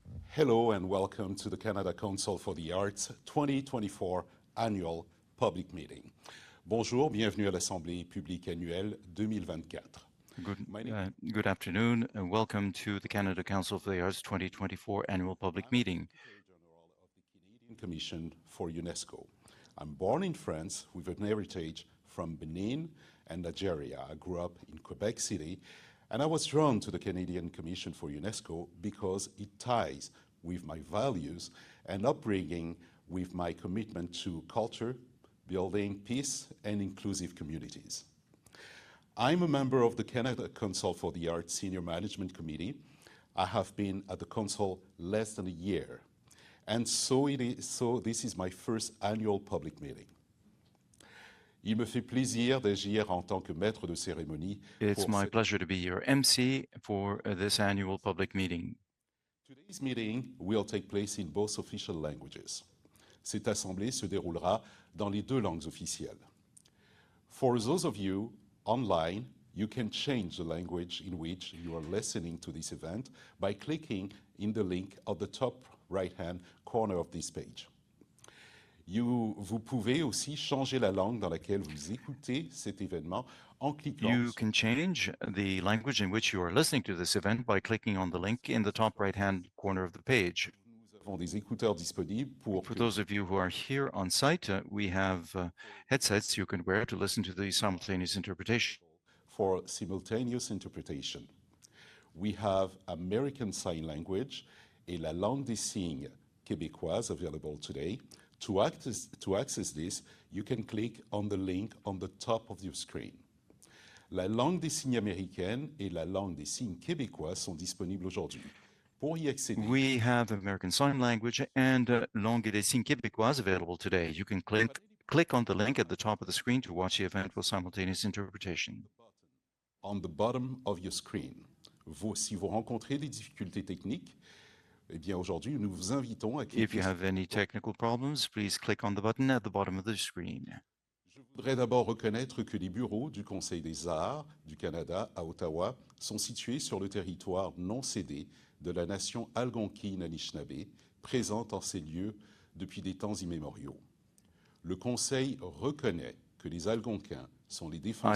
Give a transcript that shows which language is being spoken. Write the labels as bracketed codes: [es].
[en] Hello and welcome to the Canada Council for the Arts 2024 Annual Public Meeting. [fr] Bonjour, bienvenue à l'Assemblée publique annuelle 2024. [en] Good afternoon and welcome to the Canada Council for the Arts 2024 Annual Public Meeting. General of the Canadian Commission for UNESCO. I'm born in France with an heritage from Benin and Nigeria. I grew up in Quebec City, and I was drawn to the Canadian Commission for UNESCO because it ties with my values and upbringing with my commitment to culture, building peace and inclusive communities. I'm a member of the Canada Council for the Arts Senior Management Committee. I have been at the Council less than a year, and so this is my first annual public meeting. [fr] Il me fait plaisir d'agir en tant que maître de cérémonie. [en] It's my pleasure to be your MC for this annual public meeting. Today's meeting will take place in both official languages. [fr] Cette assemblée se déroulera dans les deux langues officielles. [en] For those of you online, you can change the language in which you are listening to this event by clicking in the link at the top right-hand corner of this page. [fr] Vous pouvez aussi changer la langue dans laquelle vous écoutez cet événement en cliquant. [en] You can change the language in which you are listening to this event by clicking on the link in the top right-hand corner of the page. [fr] Nous avons des écouteurs disponibles pour [en] those of you who are here on site, we have headsets you can wear to listen to the simultaneous interpretation. For simultaneous interpretation. We have American Sign Language [fr] et la langue des signes québécoise [en] available today. To access this, you can click on the link on the top of your screen. [fr] La langue des signes américaine et la langue des signes québécois sont disponibles aujourd'hui. Pour y accéder, [en] we have American Sign Language and Langue des signes québécoise available today. You can click on the link at the top of the screen to watch the event with simultaneous interpretation. On the bottom of your screen. [fr] Si vous rencontrez des difficultés techniques, eh bien aujourd'hui, nous vous invitons à cliquer. [en] If you have any technical problems, please click on the button at the bottom of the screen. [fr] Je voudrais d'abord reconnaître que les bureaux du Conseil des arts du Canada à Ottawa sont situés sur le territoire non cédé de la nation algonquine Anishinaabe, présente en ces lieux depuis des temps immémoriaux. Le Conseil reconnaît que les Algonquins sont les défenseurs.